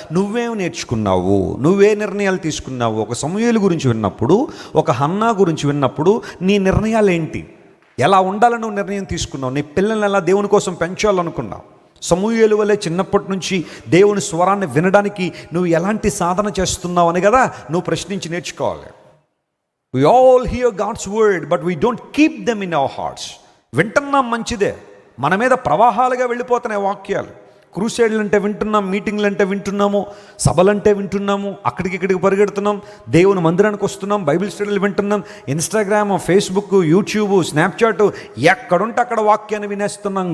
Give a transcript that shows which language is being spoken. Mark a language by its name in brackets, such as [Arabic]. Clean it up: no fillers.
[Telugu] నువ్వేం నేర్చుకున్నావు? నువ్వే నిర్ణయాలు తీసుకున్నావు? ఒక సమూయేలు గురించి విన్నప్పుడు, ఒక హన్నా గురించి విన్నప్పుడు నీ నిర్ణయాలు ఏంటి? ఎలా ఉండాలని నువ్వు నిర్ణయం తీసుకున్నావు? నీ పిల్లల్ని ఎలా దేవుని కోసం పెంచాలనుకున్నావు? సమూయేలు వలె చిన్నప్పటి నుంచి దేవుని స్వరాన్ని వినడానికి నువ్వు ఎలాంటి సాధన చేస్తున్నావు అని కదా నువ్వు ప్రశ్నించి నేర్చుకోవాలి. [English] We all hear God's word, but we don't keep them in our hearts. [Telugu] వింటున్నాం, మంచిదే. మన మీద ప్రవాహాలుగా వెళ్ళిపోతున్నాయి వాక్యాలు. క్రూసేడ్లు అంటే వింటున్నాం, మీటింగ్లు అంటే వింటున్నాము, సభలంటే వింటున్నాము, అక్కడికి పరిగెడుతున్నాం, దేవుని మందిరానికి వస్తున్నాం, బైబిల్ స్టడీలు వింటున్నాం, ఇన్స్టాగ్రామ్, ఫేస్బుక్, యూట్యూబ్, స్నాప్చాట్, ఎక్కడుంటే అక్కడ వాక్యాన్ని వినేస్తున్నాం.